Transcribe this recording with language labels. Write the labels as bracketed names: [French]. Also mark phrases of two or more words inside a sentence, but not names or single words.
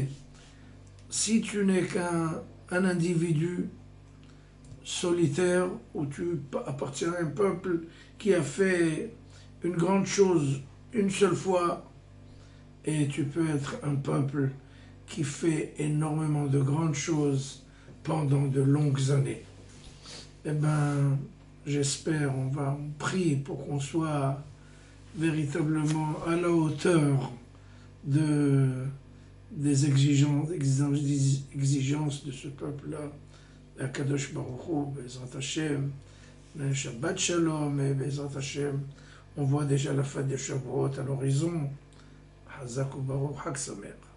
[French] Si tu n'es qu'un individu solitaire ou tu appartiens à un peuple qui a fait une grande chose une seule fois, et tu peux être un peuple qui fait énormément de grandes choses pendant de longues années. Eh bien, j'espère, on prie pour qu'on soit véritablement à la hauteur des exigences de ce peuple-là. [Hebrew] הקדוש ברוך הוא, בעזרת השם, שבת שלום, et בעזרת השם, [French] on voit déjà la fête de Shavuot à l'horizon. [Hebrew] חזק וברוך, חג שמח.